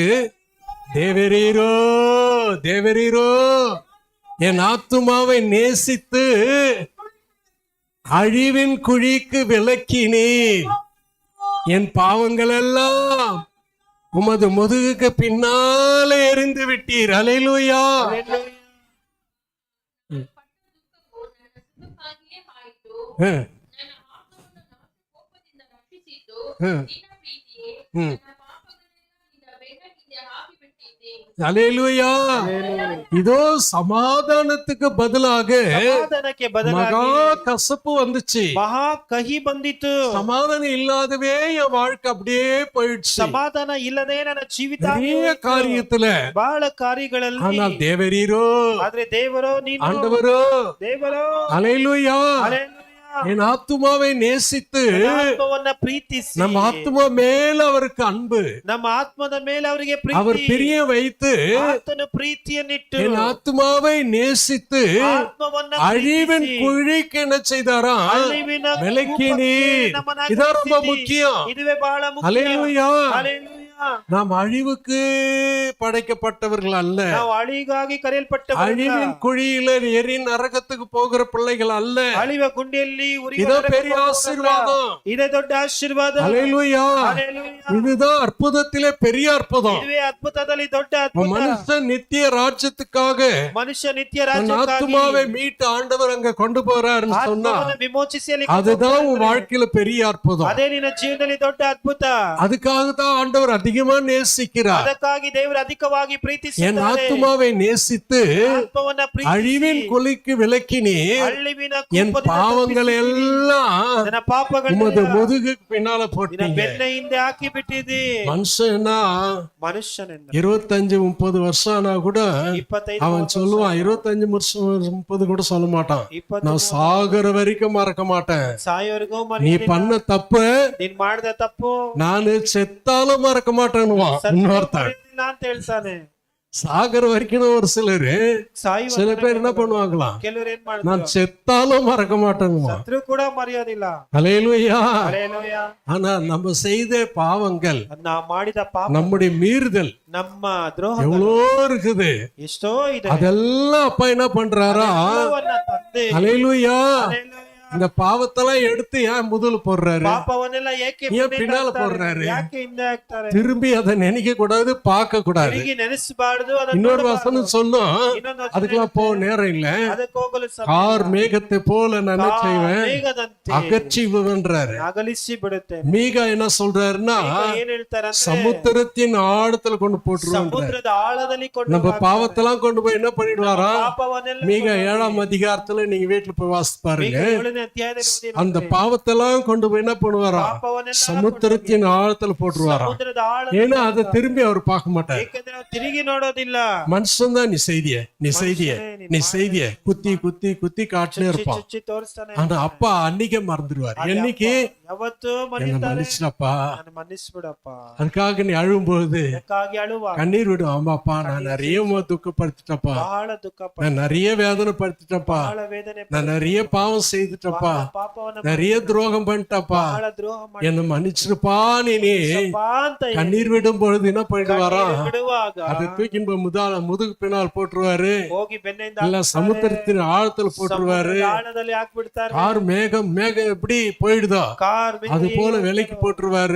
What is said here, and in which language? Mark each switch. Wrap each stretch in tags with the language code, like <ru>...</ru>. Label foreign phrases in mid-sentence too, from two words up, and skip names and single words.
<ta>தேவரீரோ தேவரீரோ, என் ஆத்துமாவை நேசித்து அழிவின் குழிக்கு விலக்கினீர். என் பாவங்கள் எல்லாம் உமது முதுகுக்கு பின்னாலே எறிந்து விட்டீர். அல்லேலூயா.</ta> <kn>ಸುಖಕ್ಕಾಗಿಯೇ ಆಯಿತು. ಹ್ಮ್. ನನ್ನ ಆತ್ಮವನ್ನು ಕೋಪದಿಂದ ರಕ್ಷಿಸಿದ್ದು ಹ್ಮ್. ನಿನ್ನ ಪ್ರೀತಿಯೇ. ಹ್ಮ್. ನನ್ನ ಪಾಪಗಳನ್ನೆಲ್ಲ ನಿನ್ನ ಬೆನ್ನ ಹಿಂದೆ ಹಾಕಿಬಿಟ್ಟಿದ್ದೆ.</kn> <ta>அல்லேலூயா. இதோ சமாதானத்துக்கு பதிலாக</ta> <kn>ಸಮಾಧಾನಕ್ಕೆ</kn> <ta>மகா</ta> <kn>ಬದಲಾಗಿ</kn> <ta>கசப்பு வந்துச்சு.</ta> <kn>ಮಹಾ ಕಹಿ ಬಂದಿತು.</kn> <ta>சமாதானம் இல்லாதவே என் வாழ்க்கை அப்படியே போயிடுச்சு.</ta> <kn>ಸಮಾಧಾನ ಇಲ್ಲದೆ ನನ್ನ ಜೀವಿತ</kn> <ta>நிறைய காரியத்துல.</ta> <kn>ಬಹಳ ಕಾರ್ಯಗಳಲ್ಲಿ.</kn> <ta>ஆனால் தேவரீரோ,</ta> <kn>ಆದ್ರೆ ದೇವರೋ, ನೀನು</kn> <ta>ஆண்டவரோ,</ta> <kn>ದೇವರೋ,</kn> <ta>அல்லேலூயா,</ta> <kn>ಹಲ್ಲೆಲೂಯಾ,</kn> <ta>என் ஆத்துமாவை நேசித்து</ta> <kn>ಆತ್ಮವನ್ನ ಪ್ರೀತಿಸಿ,</kn> <ta>நம்ம ஆத்துமா மேல அவருக்கு அன்பு,</ta> <kn>ನಮ್ಮ ಆತ್ಮದ ಮೇಲೆ ಅವರಿಗೆ</kn> <ta>அவர்</ta> <kn>ಪ್ರೀತಿ,</kn> <ta>பிரிய வைத்து</ta> <kn>ಆತನ ಪ್ರೀತಿಯನ್ನಿಟ್ಟು</kn> <ta>என் ஆத்துமாவை நேசித்து</ta> <kn>ಆತ್ಮವನ್ನ</kn> <ta>அழிவின்</ta> <kn>ಪ್ರೀತಿಸಿ,</kn> <ta>குழிக்கு என்ன செய்தாரா?</ta> <kn>ಅಳಿವಿನ</kn> <ta>விலக்கினீ.</ta> <kn>ಕೂಪಕ್ಕೆ ನಮ್ಮನ್ನ</kn> <ta>இதான் ரொம்ப</ta> <kn>ಅಗಲಿಸಿದಿ.</kn> <ta>முக்கியம்.</ta> <kn>ಇದುವೇ ಬಹಳ ಮುಖ್ಯ.</kn> <ta>அல்லேலூயா.</ta> <kn>ಹಲ್ಲೆಲೂಯಾ.</kn> <ta>நாம் அழிவுக்கு படைக்கப்பட்டவர்கள் அல்ல.</ta> <kn>ನಾವು ಅಳಿಗಾಗಿ ಕರೆಯಲ್ಪಟ್ಟವರಲ್ಲ.</kn> <ta>அழிவின் குழியில எரி நரகத்துக்கு போகிற பிள்ளைகள் அல்ல.</ta> <kn>ಅಳಿವ ಗುಂಡಿಯಲ್ಲಿ ಉರಿಯುವ</kn> <ta>இதோ</ta> <kn>ನರಕಕ್ಕೆ</kn> <ta>பெரிய</ta> <kn>ಹೋಗುವುದಲ್ಲ.</kn> <ta>ஆசீர்வாதம்.</ta> <kn>ಇದೇ ದೊಡ್ಡ ಆಶೀರ್ವಾದ.</kn> <ta>அல்லேலூயா.</ta> <kn>ಹಲ್ಲೆಲೂಯಾ.</kn> <ta>இதுதான் அற்புதத்திலே பெரிய அற்புதம்.</ta> <kn>ಇದುವೇ ಅದ್ಭುತದಲ್ಲಿ ದೊಡ್ಡ ಅದ್ಭುತ.</kn> <ta>மனுஷன் நித்திய ராஜ்யத்துக்காக</ta> <kn>ಮನುಷ್ಯ ನಿತ್ಯ</kn> <ta>தன்</ta> <kn>ರಾಜ್ಯಕ್ಕಾಗಿ</kn> <ta>ஆத்துமாவை மீட்டு ஆண்டவர் அங்க கொண்டு போறாருன்னு சொன்னா</ta> <kn>ಆತ್ಮವನ್ನು ವಿಮೋಚಿಸಿ ಅಲ್ಲಿ</kn> <ta>அதுதான் உன்</ta> <kn>ಕೊಂಡೊಯ್ಯುತ್ತಾರೆ.</kn> <ta>வாழ்க்கையில பெரிய அற்புதம்.</ta> <kn>ಅದೇ ನಿನ್ನ ಜೀವನದಲ್ಲಿ ದೊಡ್ಡ ಅದ್ಭುತ.</kn> <ta>அதுக்காக தான் ஆண்டவர் அதிகமா நேசிக்கிறார்.</ta> <kn>ಅದಕ್ಕಾಗಿ ದೇವರು ಅಧಿಕವಾಗಿ</kn> <ta>என்</ta> <kn>ಪ್ರೀತಿಸಿದ್ದಾರೆ.</kn> <ta>ஆத்துமாவை நேசித்து</ta> <kn>ಆತ್ಮವನ್ನ ಪ್ರೀತಿಸಿ,</kn> <ta>அழிவின் குழிக்கு விலக்கினீ.</ta> <kn>ಅಳಿವಿನ</kn> <ta>என்</ta> <kn>ಕೂಪದಿಂದ</kn> <ta>பாவங்கள்</ta> <kn>ತಪ್ಪಿಸಿದ್ದೀರಿ.</kn> <ta>எல்லாம்</ta> <kn>ನನ್ನ ಪಾಪಗಳನ್ನ</kn> <ta>உமது முதுகுக்கு பின்னால</ta> <kn>ನಿನ್ನ</kn> <ta>போட்டீங்க.</ta> <kn>ಬೆನ್ನ ಹಿಂದೆ ಹಾಕಿ ಬಿಟ್ಟಿದ್ದಿ.</kn> <ta>மனுஷனா</ta> <kn>ಮನುಷ್ಯನೆಂದ</kn> <ta>25-30 வருஷம் ஆனா கூட</ta> <kn>25</kn> <ta>அவன் சொல்லுவான், 25 வருஷம் 30 கூட சொல்ல மாட்டான்,</ta> <kn>20</kn> <ta>நான் சாகுற வரைக்கும் மறக்க மாட்டேன்.</ta> <kn>ಸಾಯೋರ್ಗೂ</kn> <ta>நீ</ta> <kn>ಮರೆಯಲಿಲ್ಲ.</kn> <ta>பண்ண தப்பு</ta> <kn>ನೀನ್ ಮಾಡಿದ ತಪ್ಪು</kn> <ta>நானு செத்தாலும் மறக்க மாட்டேன்னுவான் இன்னொருத்தன்.</ta> <kn>ಮರೆಯಲಿಲ್ಲ ಅಂತ ಹೇಳ್ತಾನೆ.</kn> <ta>சாகுற வரைக்கும் ஒரு சிலரு,</ta> <kn>ಸಾಯುವ</kn> <ta>சில பேர் என்ன பண்ணுவாங்களாம்,</ta> <kn>ಕೆಲವರು ಏನ್</kn> <ta>நான்</ta> <kn>ಮಾಡ್ತಾರೆ,</kn> <ta>செத்தாலும் மறக்க மாட்டேங்குவான்.</ta> <kn>ಸತ್ರು ಕೂಡ ಮರೆಯೋದಿಲ್ಲ.</kn> <ta>அல்லேலூயா.</ta> <kn>ಹಲ್ಲೆಲೂಯಾ.</kn> <ta>ஆனா நம்ம செய்த பாவங்கள்,</ta> <kn>ಅದ್ ನಾವ್ ಮಾಡಿದ ಪಾಪ,</kn> <ta>நம்முடைய மீறுதல்</ta> <kn>ನಮ್ಮ ದ್ರೋಹ</kn> <ta>எவ்வளோ இருக்குது.</ta> <kn>ಎಷ್ಟೋ ಇದೆ.</kn> <ta>அதெல்லாம் அப்பா என்ன பண்றாரா?</ta> <kn>ಎಲ್ಲವನ್ನ ತಂದೆ,</kn> <ta>அல்லேலூயா.</ta> <kn>ಹಲ್ಲೆಲೂಯಾ,</kn> <ta>இந்த பாவத்தெல்லாம் எடுத்து ஏன் முதல்ல போடுறாரு?</ta> <kn>ಪಾಪವನ್ನೆಲ್ಲ ಏಕೆ</kn> <ta>ஏன்</ta> <kn>ಮುಂದೆ</kn> <ta>பின்னால</ta> <kn>ಹಾಕ್ತಾರೆ?</kn> <ta>போடுறாரு?</ta> <kn>ಯಾಕೆ ಹಿಂದೆ ಹಾಕ್ತಾರೆ?</kn> <ta>திரும்பಿ அதை நினைக்க கூடாது, பார்க்க கூடாது.</ta> <kn>ತಿರುಗಿ ನೆನೆಸಬಾರದು. ಅದನ್ನ</kn> <ta>இன்னொரு</ta> <kn>ನೋಡಬಾರದು.</kn> <ta>வசனம் சொல்லும்,</ta> <kn>ಇನ್ನೊಂದು ವಚನ</kn> <ta>அதுக்கெல்லாம் போக நேரம் இல்ல.</ta> <kn>ಅದಕ್ಕೆ ಹೋಗಲು ಸಮಯ</kn> <ta>கார் மேகத்தை போல நான் என்ன செய்வேன்,</ta> <kn>ಮೇಘದಂತೆ</kn> <ta>அகற்றிவுன்றாரு.</ta> <kn>ಅಗಲಿಸಿ ಬಿಡುತ್ತೆ.</kn> <ta>மீகா என்ன சொல்றாருன்னா,</ta> <kn>ಏನ್ ಹೇಳ್ತಾರೆ ಅಂದ್ರೆ,</kn> <ta>சமுத்திரத்தின் ஆழத்துல கொண்டு போட்டுருவாங்க.</ta> <kn>ಸಮುದ್ರದ ಆಳದಲ್ಲಿ ಕೊಂಡು</kn> <ta>நம்ம பாவத்தெல்லாம் கொண்டு போய் என்ன பண்ணிடுவாரா?</ta> <kn>ಪಾಪವನ್ನೆಲ್ಲ</kn> <ta>மீகா 7ஆம் அதிகாரத்துல நீங்க வீட்டுல போய் வாசித்து பாருங்க.</ta> <kn>7ನೇ ಅಧ್ಯಾಯದಲ್ಲಿ ಓದಿ</kn> <ta>அந்த பாவத்தெல்லாம் கொண்டு போய் என்ன பண்ணுவாரா?</ta> <kn>ಪಾಪವನ್ನೆಲ್ಲ</kn> <ta>சமுத்திரத்தின் ஆழத்துல போட்டுருவாரா.</ta> <kn>ಸಮುದ್ರದ ಆಳ,</kn> <ta>ஏன்னா அதை திரும்பி அவர் பார்க்க மாட்டார்.</ta> <kn>ಏಕೆಂದ್ರೆ ನಾವು ತಿರುಗಿ ನೋಡೋದಿಲ್ಲ.</kn> <ta>மனுஷன் தான் நீ செய்திய குத்தி குத்தி குத்தி காட்டிலே இருப்பான்.</ta> <kn>ಚುಚ್ಚಿ ತೋರಿಸ್ತಾನೆ.</kn> <ta>ஆனா அப்பா அன்னைக்கே மறந்துடுவார். என்னைக்கு</ta> <kn>ಯಾವತ್ತೂ</kn> <ta>என்ன</ta> <kn>ಮರೆಯುತ್ತಾರೆ.</kn> <ta>மன்னிச்சிடப்பா,</ta> <kn>ನಾನು ಮನ್ನಿಸ್ಬಿಡಪ್ಪ.</kn> <ta>அதுக்காக நீ அழும்போது</ta> <kn>ಅದಕ್ಕಾಗಿ ಅಳುವ,</kn> <ta>கண்ணீர் விடும். ஆமாப்பா, நான் நிறைய துக்கப்படுத்திட்டப்பா,</ta> <kn>ಬಹಳ ದುಃಖ ಪಡ,</kn> <ta>நான் நிறைய வேதனைப்படுத்திட்டப்பா,</ta> <kn>ಬಹಳ ವೇದನೆ ಪಡ,</kn> <ta>நான் நிறைய பாவம் செய்துட்டப்பா,</ta> <kn>ಪಾಪವನ್ನ</kn> <ta>நிறைய துரோகம் பண்ணிட்டப்பா,</ta> <kn>ಬಹಳ ದ್ರೋಹ ಮಾಡಿ</kn> <ta>என்ன மன்னிச்சிருப்பா. நீ</ta> <kn>ಅಂತ</kn> <ta>கண்ணீர் விடும் பொழுது என்ன பண்ணிடுவாரா?</ta> <kn>ಬಿಡುವಾಗ</kn> <ta>அதை தூக்கி முதுகு பின்னால் போட்டுருவாரு.</ta> <kn>ಹೋಗಿ ಬೆನ್ನಿಂದ</kn> <ta>இல்ல சமுத்திரத்தின் ஆழத்துல போட்டுருவாரு.</ta> <kn>ಆಳದಲ್ಲಿ ಹಾಕ್ಬಿಡ್ತಾರೆ.</kn> <ta>கார் மேகம் எப்படி போயிடுதோ</ta> <kn>ಕಾರ್</kn> <ta>அது போல விலைக்கு போட்டுருவாரு.</ta>